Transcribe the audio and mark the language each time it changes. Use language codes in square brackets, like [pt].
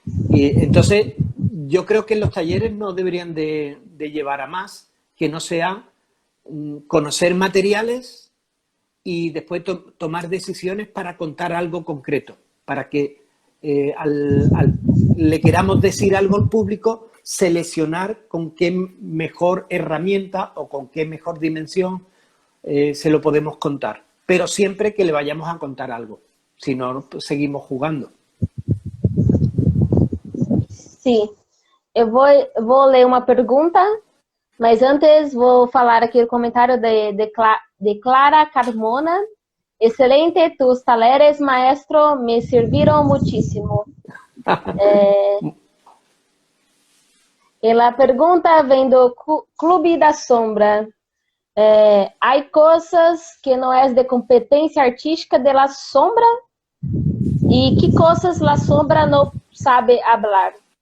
[es] Y entonces, yo creo que los talleres no deberían de llevar a más, que no sea conocer materiales y después tomar decisiones para contar algo concreto, para que le queramos decir algo al público, seleccionar con qué mejor herramienta o con qué mejor dimensión se lo podemos contar. Pero siempre que le vayamos a contar algo, si no, pues seguimos jugando. [pt] Sim, eu vou ler uma pergunta, mas antes vou falar aqui o comentário de Clara Carmona. [es] Excelente, tus talleres, maestro, me sirvieron muchísimo. [pt] E a pergunta vem do Clube da Sombra. [es] Hay cosas que no es de competencia artística de la sombra? ¿Y qué cosas la sombra no sabe hablar?